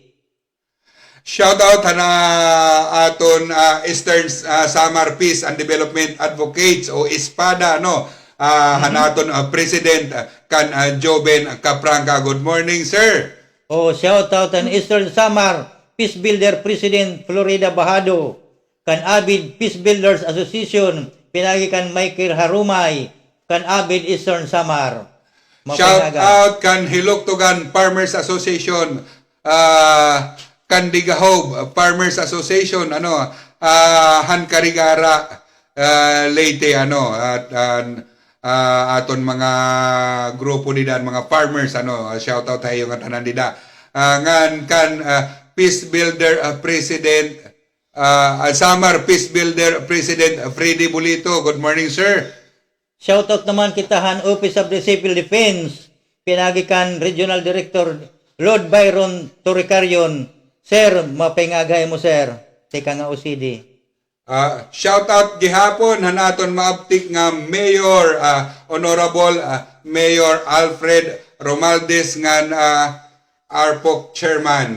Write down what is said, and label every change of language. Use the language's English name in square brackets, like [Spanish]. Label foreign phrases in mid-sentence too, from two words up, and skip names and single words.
[Waray] Shout out na aton Eastern Samar Peace and Development Advocates o ISPADA no. Hanaton President kan Joben Capranca. [English] Good morning sir. [Waray] Oh, shout out an Eastern Samar Peace Builder President Florida Bahado kan Avid Peace Builders Association pinagi kan Michael Harumay kan Avid Eastern Samar. Shout out kan Hiloktugan Farmers Association, Kandigahob Farmers Association, Han Karigara, Leyte, at aton mga grupo nila, mga farmers, shout out tayo nga tanan nila. Ngan kan Peace Builder President, Samar Peace Builder President Freddy Bulito. [English] Good morning, sir. [Waray] Shoutout naman kitahan Office of the Civil Defense, pinagikan Regional Director Lord Byron Toricarion. Sir, mapingagay mo sir, tika nga OCD. Shoutout gihapon hanaton maabtik nga Mayor Honorable Mayor Alfred Romaldes ngan ARPOC Chairman.